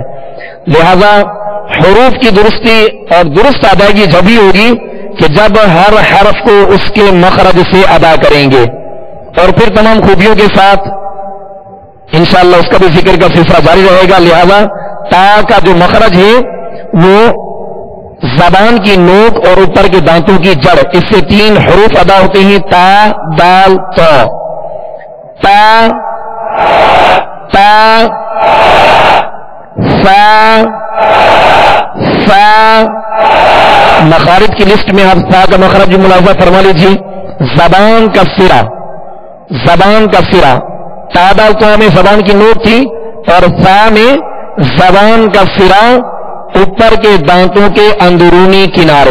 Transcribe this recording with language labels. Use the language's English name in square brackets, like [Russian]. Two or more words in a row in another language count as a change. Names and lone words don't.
[Urdu] لہذا حروف کی درستی اور درست ادائیگی جبھی ہوگی کہ جب ہر حرف کو اس کے مخرج سے ادا کریں گے، اور پھر تمام خوبیوں کے ساتھ انشاءاللہ اس کا بھی ذکر کا سلسلہ جاری رہے گا. لہذا تا کا جو مخرج ہے وہ زبان کی نوک اور اوپر کے دانتوں کی جڑ، اس سے 3 حروف ادا ہوتے ہیں تا دال تا. [Arabic] تا تا سا سا. [Urdu] مخارج کی لسٹ میں آپ سا کا مخرج ملاحظہ فرما لیجیے. زبان کا سرا، زبان کا سرا، تا دال تا میں زبان کی نوک تھی اور سا میں زبان کا سرا اوپر کے دانتوں کے اندرونی کنارے.